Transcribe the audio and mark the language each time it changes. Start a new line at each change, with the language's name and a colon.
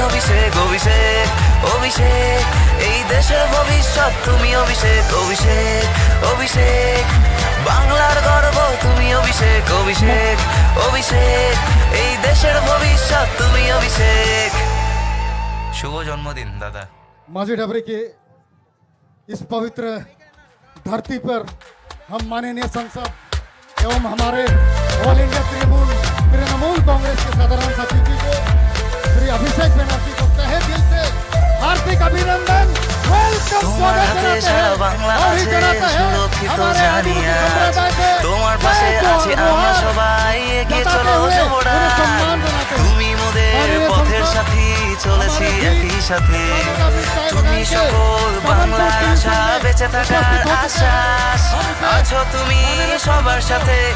Bangla: অভিষেক অভিষেক অভিষেক এই দেশের ভবিষ্যৎ তুমি। অভিষেক অভিষেক অভিষেক বাংলার গর্ব তুমি। অভিষেক অভিষেক অভিষেক এই দেশের ভবিষ্যৎ তুমি।
Hindi: অভিষেক शुभ जन्मदिन दादा। माझी डबरे के इस पवित्र धरती पर हम माननीय सांसद एवं हमारे ऑल इंडिया तृणमूल कांग्रेस के साधारण सचिव जी को श्री अभिषेक बनर्जी को तहे दिल से हार्दिक अभिनंदन वेलकम स्वागत करते हैं और ही कराते हैं हमारे आदिवासी
Bangla: তোমার পাশে আছি আমরা সবাই এগিয়ে চলো যুবরা তুমি মোদের পথের সাথী চলেছি একই সাথে তুমি সকল বাংলার আশা বেঁচে থাকার আশ্বাস আছো তুমি সবার সাথে